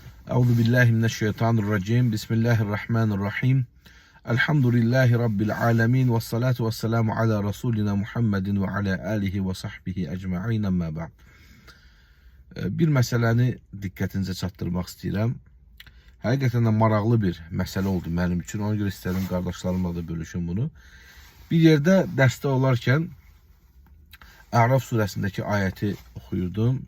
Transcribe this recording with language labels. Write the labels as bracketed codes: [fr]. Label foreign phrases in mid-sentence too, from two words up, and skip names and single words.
[ar] أعوذ بالله من الشيطان الرجيم. بسم الله الرحمن الرحيم. الحمد لله رب العالمين والصلاة والسلام على رسولنا محمد وعلى آله وصحبه أجمعين. أما بعد. [az] Bir məsələni diqqətinizə çatdırmaq istəyirəm. Həqiqətən də maraqlı bir məsələ oldu mənim üçün. Ona görə istədim qardaşlarımla da bölüşüm bunu. Bir yerdə dərsdə olarkən A'raf surəsindəki ayəti oxuyurdum.